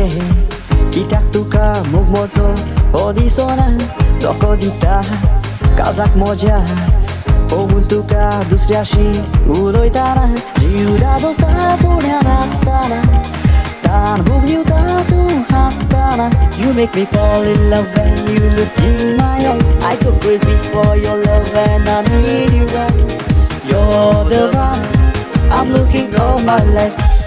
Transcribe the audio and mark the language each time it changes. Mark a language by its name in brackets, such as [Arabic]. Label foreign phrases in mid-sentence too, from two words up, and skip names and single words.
[Konkani] कित्याक तुका मोग म्हजो हो दिसना धोको दिता काळजाक म्हज्या पळोवन तुका दुसऱ्याशी उलयताना जीव राबसता फुड्यान आसताना तान भोगता तूं हांसताना [English] You make me fall in love when you look in my eyes I go crazy for your love and I need you right You're the one I'm looking all my life